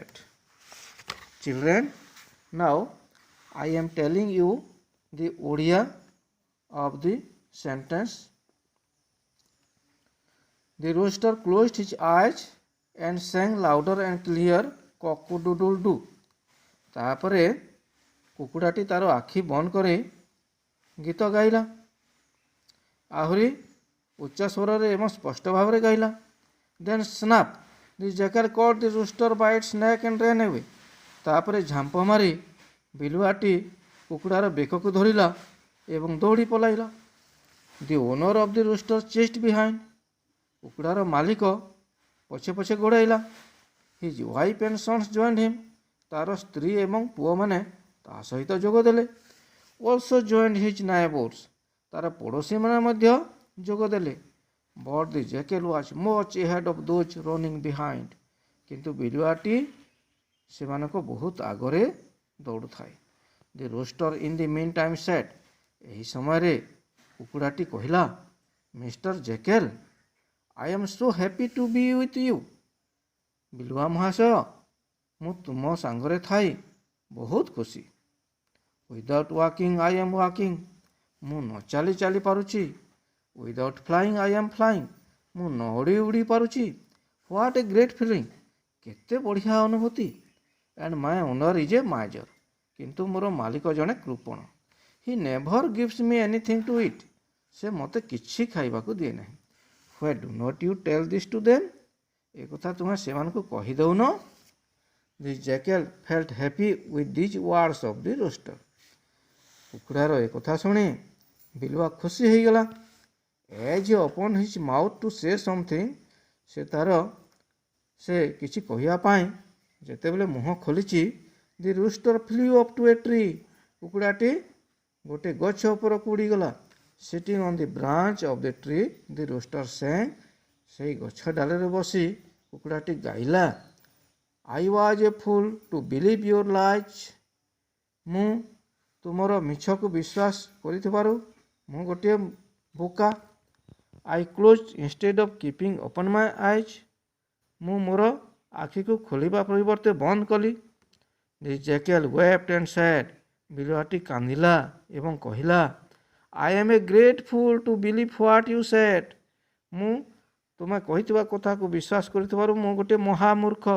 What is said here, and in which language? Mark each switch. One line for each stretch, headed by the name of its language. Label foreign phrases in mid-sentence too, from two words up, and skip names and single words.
English: Children, now I am telling you the Odia of the sentence. The rooster closed his eyes and sang louder and clear, cock-a-doodle-doo.
Odia: ତାପରେ କୁକୁଡ଼ାଟି ତାର ଆଖି ବନ୍ଦ କରି ଗୀତ ଗାଇଲା। ଆହୁରି ଉଚ୍ଚ ସ୍ୱରରେ ଏବଂ ସ୍ପଷ୍ଟ ଭାବରେ ଗାଇଲା।
English: Then snap, the jackal caught the rooster by its neck and ran away.
Odia: ତାପରେ ଝାମ୍ପ ମାରି ବିଲୁଆଟି କୁକୁଡ଼ାର ବେକକୁ ଧରିଲା ଏବଂ ଦୌଡ଼ି ପଳାଇଲା।
English: The owner of the rooster chased behind.
Odia: କୁକୁଡ଼ାର ମାଲିକ ପଛେ ପଛେ ଗୋଡ଼ାଇଲା।
English: His wife and sons joined him.
Odia: ତାର ସ୍ତ୍ରୀ ଏବଂ ପୁଅମାନେ ତା ସହିତ ଯୋଗ ଦେଲେ।
English: Also joined his neighbors.
Odia: ତାର ପଡ଼ୋଶୀମାନେ ମଧ୍ୟ ଯୋଗ ଦେଲେ।
English: But the jackal was much ahead of those running behind.
Odia: କିନ୍ତୁ ବିଲୁଆଟି ସେମାନଙ୍କ ବହୁତ ଆଗରେ ଦୌଡ଼ୁଥାଏ।
English: The rooster in the meantime said.
Odia: ଏହି ସମୟରେ କୁକୁଡ଼ାଟି କହିଲା,
English: Mr. Jackal, I am so happy to be with you.
Odia: ବିଲୁଆ ମହାଶୟ, ମୁଁ ତୁମ ସାଙ୍ଗରେ ଥାଇ ବହୁତ ଖୁସି।
English: Without walking, I am walking.
Odia: ମୁଁ ନ ଚାଲି ଚାଲି ପାରୁଛି।
English: Without flying, I am flying.
Odia: ମୁଁ ନ ଉଡ଼ି ଉଡ଼ି ପାରୁଛି।
English: What a great feeling.
Odia: କେତେ ବଢ଼ିଆ ଅନୁଭୂତି।
English: And my owner is a miser.
Odia: କିନ୍ତୁ ମୋର ମାଲିକ ଜଣେ କୃପଣ।
English: He never gives me anything to eat.
Odia: ସେ ମୋତେ କିଛି ଖାଇବାକୁ ଦିଏ ନାହିଁ।
English: Why do not you tell this to them?
Odia: ଏ କଥା ତୁମେ ସେମାନଙ୍କୁ କହିଦେଉନ?
English: The jackal felt happy with these words of the rooster.
Odia: କୁକୁଡ଼ାର ଏ କଥା ଶୁଣି ବିଲୁଆ ଖୁସି ହେଇଗଲା।
English: As he opened his mouth to say something,
Odia: ସେ କିଛି କହିବା ପାଇଁ ଯେତେବେଳେ ମୁହଁ ଖୋଲିଛି,
English: the rooster flew up to a tree.
Odia: କୁକୁଡ଼ାଟି ଗୋଟେ ଗଛ ଉପରକୁ ଉଡ଼ିଗଲା।
English: Sitting on the branch of the tree, the rooster sang.
Odia: ସେଇ ଗଛ ଡାଳରେ ବସି କୁକୁଡ଼ାଟି ଗାଇଲା,
English: I was a fool to believe your lies.
Odia: ମୁଁ ତୁମର ମିଛକୁ ବିଶ୍ୱାସ କରିଥିବାରୁ ମୁଁ ଗୋଟିଏ ବୋକା।
English: I closed instead of keeping open my eyes.
Odia: ମୁଁ ମୋର ଆଖିକୁ ଖୋଲିବା ପରିବର୍ତ୍ତେ ବନ୍ଦ କଲି।
English: The jackal wept and said.
Odia: ବିଲୁଆଟି କାନ୍ଦିଲା ଏବଂ କହିଲା,
English: I am a great fool to believe what you said.
Odia: ମୁଁ ତୁମେ କହିଥିବା କଥାକୁ ବିଶ୍ୱାସ କରିଥିବାରୁ ମୁଁ ଗୋଟିଏ ମହାମୂର୍ଖ।